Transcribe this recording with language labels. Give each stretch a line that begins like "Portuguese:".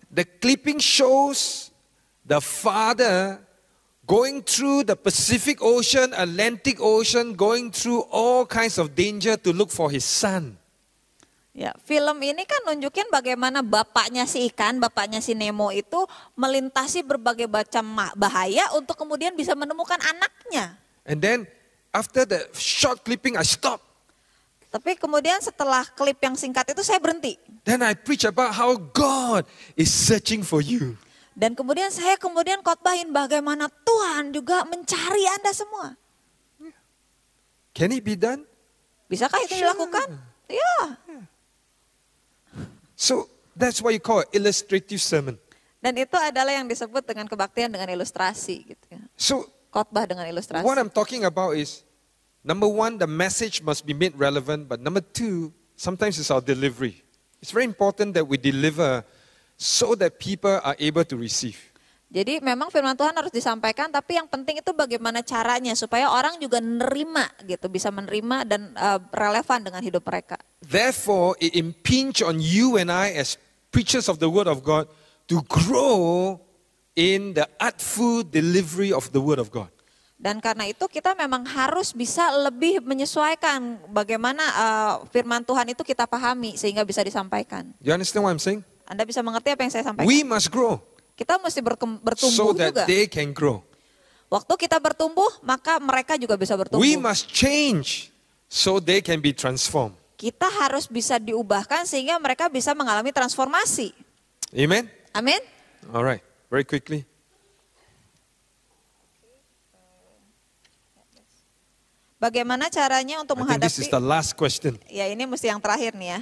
English: the clipping shows the father going through the Pacific Ocean, Atlantic Ocean, going through all kinds of danger to look for his son.
Indonesian: Ya, film ini kan nunjukin bagaimana bapaknya si ikan, bapaknya si Nemo itu melintasi berbagai macam bahaya untuk kemudian bisa menemukan anaknya.
English: And then after the short clipping, I stop.
Indonesian: Tapi kemudian setelah klip yang singkat itu saya berhenti.
English: Then I preach about how God is searching for you.
Indonesian: Dan kemudian saya khotbahin bagaimana Tuhan juga mencari Anda semua.
English: Can it be done?
Indonesian: Bisakah itu dilakukan? Ya.
English: So that's why you call it illustrative sermon.
Indonesian: Dan itu adalah yang disebut dengan kebaktian dengan ilustrasi gitu ya.
English: So
Indonesian: Khotbah dengan ilustrasi.
English: what I'm talking about is, number one, the message must be made relevant. But number two, sometimes it's our delivery. It's very important that we deliver so that people are able to receive.
Indonesian: Jadi memang firman Tuhan harus disampaikan, tapi yang penting itu bagaimana caranya supaya orang juga menerima gitu, bisa menerima dan relevan dengan hidup mereka.
English: Therefore, it impinges on you and I as preachers of the word of God to grow in the artful delivery of the word of God.
Indonesian: Dan karena itu kita memang harus bisa lebih menyesuaikan bagaimana firman Tuhan itu kita pahami sehingga bisa disampaikan.
English: You understand what I'm saying?
Indonesian: Anda bisa mengerti apa yang saya sampaikan?
English: We must grow
Indonesian: Kita mesti bertumbuh
English: so that
Indonesian: juga.
English: they can grow.
Indonesian: Waktu kita bertumbuh, maka mereka juga bisa bertumbuh.
English: We must change so they can be transformed.
Indonesian: Kita harus bisa diubahkan sehingga mereka bisa mengalami transformasi.
English: Amen?
Indonesian: Amin.
English: All right, very quickly.
Indonesian: Bagaimana caranya untuk
English: I think this is the
Indonesian: menghadapi?
English: last question.
Indonesian: Ya, ini mesti yang terakhir nih ya.